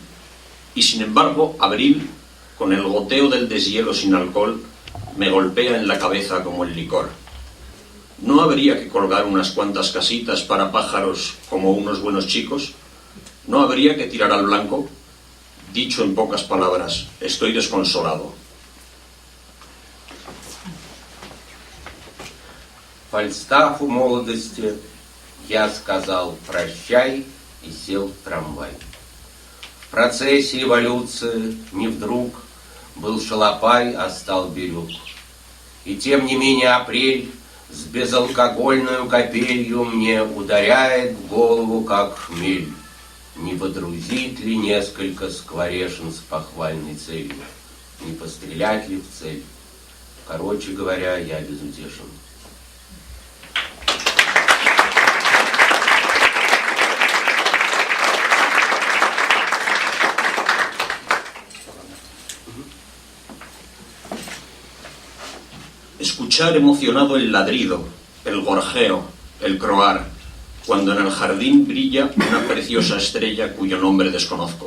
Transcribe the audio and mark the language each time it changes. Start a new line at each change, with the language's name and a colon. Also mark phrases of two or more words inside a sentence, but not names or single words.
Spanish: Y sin embargo, abril, con el goteo del deshielo sin alcohol, me golpea en la cabeza como el licor. ¿No habría que colgar unas cuantas casitas para pájaros como unos buenos chicos? ¿No habría que tirar al blanco? Dicho en pocas palabras, estoy desconsolado.
Russian: Фальстафу молодости я сказал «прощай» и сел в трамвай. В процессе эволюции не вдруг был шалопай, а стал бирюк. И тем не менее апрель с безалкогольной капелью мне ударяет в голову, как хмель. Не водрузить ли несколько скворешин с похвальной целью? Не пострелять ли в цель? Короче говоря, я безутешен.
Spanish: Escuchar emocionado el ladrido, el gorjeo, el croar, cuando en el jardín brilla una preciosa estrella cuyo nombre desconozco.